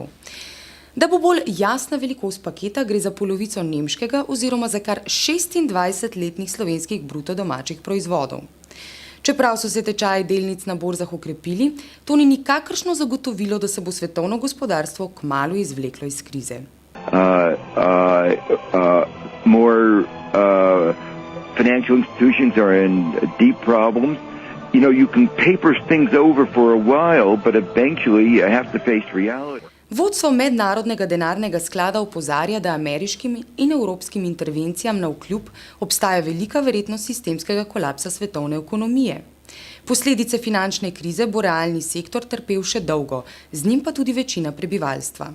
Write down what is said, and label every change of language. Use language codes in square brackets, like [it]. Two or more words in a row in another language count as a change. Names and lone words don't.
[sl] Da bo bolj jasna velikost paketa, gre za polovico nemškega oziroma za kar 26-letnih slovenskih bruto domačih proizvodov. Čeprav so se tečaji delnic na borzah okrepili, to ni nikakršno zagotovilo, da se bo svetovno gospodarstvo kmalu izvleklo iz krize. [en] Financial institutions are in deep problems. You know, you can paper things over for a while, but eventually you have to face reality. [sl] Vodstvo Mednarodnega denarnega sklada opozarja, da ameriškim in evropskim intervencijam navkljub obstaja velika verjetnost sistemskega kolapsa svetovne ekonomije. Posledice finančne krize bo realni sektor trpel še dolgo, z njim pa tudi večina prebivalstva.